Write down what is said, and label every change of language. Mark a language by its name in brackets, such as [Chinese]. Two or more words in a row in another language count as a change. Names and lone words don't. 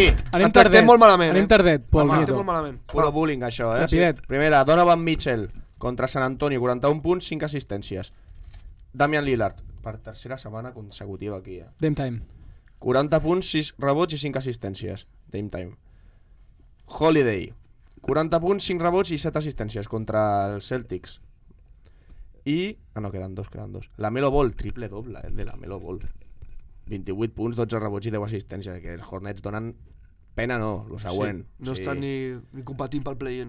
[Catalan] Anem Et tractem tardet. molt malament, Anem tardet, Pol Home, Nieto. molt malament. Puro bullying, això, Rapidet. Primera, Donovan Mitchell contra San Antonio, 41 punts, 5 assistències. Damian Lillard, per tercera setmana consecutiva aquí, [English] Dame time. [Catalan] 40 punts, 6 rebots i 5 assistències. [English] Dame time. [Catalan] Holiday, 40 punts, 5 rebots i 7 assistències contra els Celtics. I... Ah, no, queden dos. La Melo Ball, triple doble, de la Melo Ball. 28 punts, 12 rebots i 10 assistències. Que els Hornets donen pena, no, lo següent. No estan ni competint pel play-in.